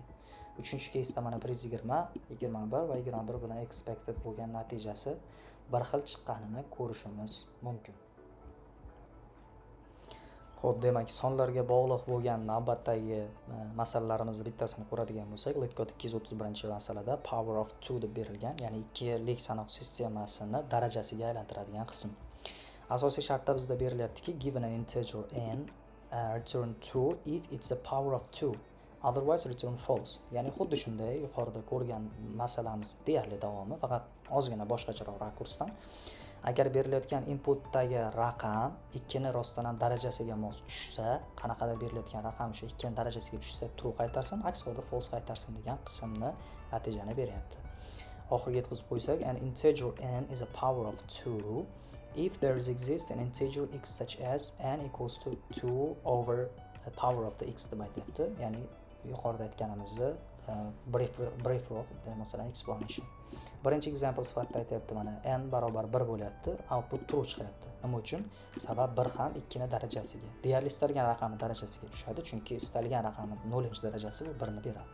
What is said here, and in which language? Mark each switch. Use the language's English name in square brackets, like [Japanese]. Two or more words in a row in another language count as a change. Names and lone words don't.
[Uzbek] Uchinchi case'da mana 120, 21 va 21 bilan expected bo'lgan natijasi bir xil chiqqanini ko'rishimiz mumkin. Xo'p, demak, sonlarga bog'liq bo'lgan navbatdagi masalalarimizni bittasini ko'radigan bo'lsak, Letcode 231-masalada [English] power of 2 [Uzbek] deb berilgan, ya'ni 2lik sanoq sistemasini darajasiga aylantiradigan qism. Asosiy shartda bizda berilyaptiki, [English] given an integer n, return true if it's a power of 2, otherwise return false. [Uzbek] Ya'ni xuddi shunday yuqorida ko'rgan masalamiz deyarli davomi, faqat ozgina boshqacharoq rakursdan. Agar berilayotgan inputdagi raqam 2 ni rostdan ham darajasiga mos tushsa, qanaqadir berilayotgan raqam o'sha 2 ni darajasiga tushsa true qaytarsin, aks holda false qaytarsin degan qismni natijani beryapti. Oxiriga yetkazib qo'ysak, [English] an integer n is a power of 2 if there exists an integer x such as n equals to 2 over the power of the x [Uzbek] deb aytyapti. Ya'ni yuqorida aytganimizni brief masalan explanation. Birinchi example sifatida aytyapti, mana n barobar 1 bo'lyapti, output true chiqyapti. Nima uchun? Sabab 1 ham 2 ni darajasiga, deyarli istalgan raqamni darajasiga tushadi, chunki istalgan raqamni 0-darajasi bu 1 ni beradi.